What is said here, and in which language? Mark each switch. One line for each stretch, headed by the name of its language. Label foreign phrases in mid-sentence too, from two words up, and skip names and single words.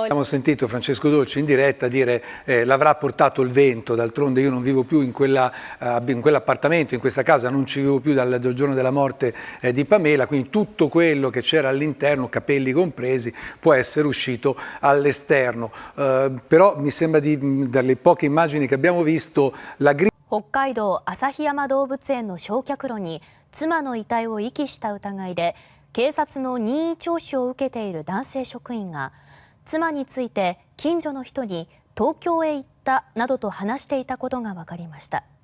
Italian: Abbiamo sentito Francesco Dolci in diretta dire l'avrà portato il vento, d'altronde io non vivo più in quell'appartamento, in questa casa, non ci vivo più dal giorno della morte di Pamela, quindi tutto quello che c'era all'interno, capelli compresi, può essere uscito all'esterno. Però mi sembra dalle poche immagini che abbiamo visto la
Japanese: 北海道旭山動物園の焼却炉に妻の遺体を遺棄した疑いで警察の任意聴取を受けている男性職員が妻について近所の人に東京へ行ったなどと話していたことが分かりました。